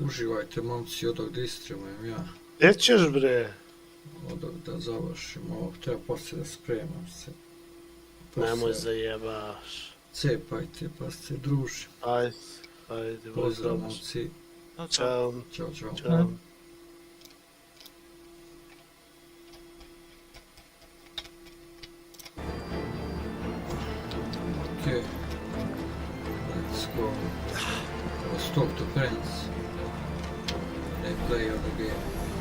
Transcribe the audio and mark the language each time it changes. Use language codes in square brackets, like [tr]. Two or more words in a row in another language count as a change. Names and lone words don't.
[sr] Uživajte momci odog da istremujem ja. Gdje ćeš bre? Odog da završim ovo, treba poslije da spremam se. Nemoj zajebaš. Cepajte pa se družim. Ajde, pozdrav momci. Ćao. Ćao. [en] Okay, let's go. Let's talk to friends. They play on the game.